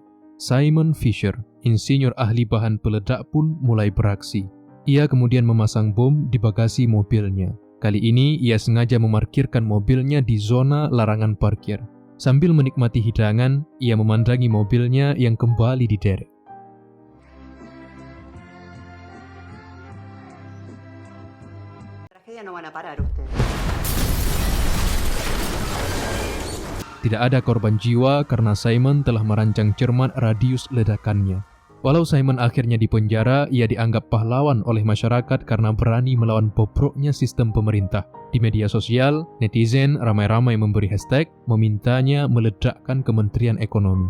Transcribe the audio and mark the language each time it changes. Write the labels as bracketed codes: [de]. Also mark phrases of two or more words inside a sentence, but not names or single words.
[id] Simon Fisher, insinyur ahli bahan peledak pun mulai beraksi. Ia kemudian memasang bom di bagasi mobilnya. Kali ini ia sengaja memarkirkan mobilnya di zona larangan parkir. Sambil menikmati hidangan, ia memandangi mobilnya yang kembali diderek. [es] Tragedia no van a parar ustedes. [id] Tidak ada korban jiwa karena Simon telah merancang cermat radius ledakannya. Walau Simon akhirnya dipenjara, ia dianggap pahlawan oleh masyarakat karena berani melawan bobroknya sistem pemerintah. Di media sosial, netizen ramai-ramai memberi hashtag memintanya meledakkan Kementerian Ekonomi.